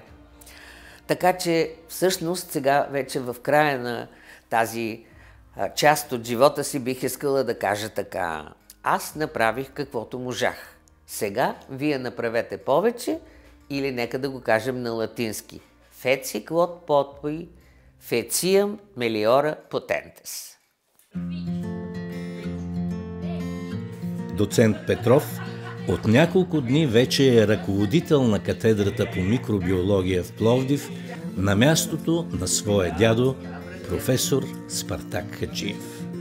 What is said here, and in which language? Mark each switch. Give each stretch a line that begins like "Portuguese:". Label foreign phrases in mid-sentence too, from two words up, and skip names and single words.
Bulgarian: Така че всъщност сега вече в края на тази част от живота си бих искала да кажа така: аз направих каквото можах. Сега вие направете повече, или нека да го кажем на латински:
Latin: Feci quod potui, feciam meliora potentes.
Bulgarian: Доцент Петров от няколко дни вече е ръководител на катедрата по микробиология в Пловдив на мястото на своя дядо, професор Спартак Хаджиев.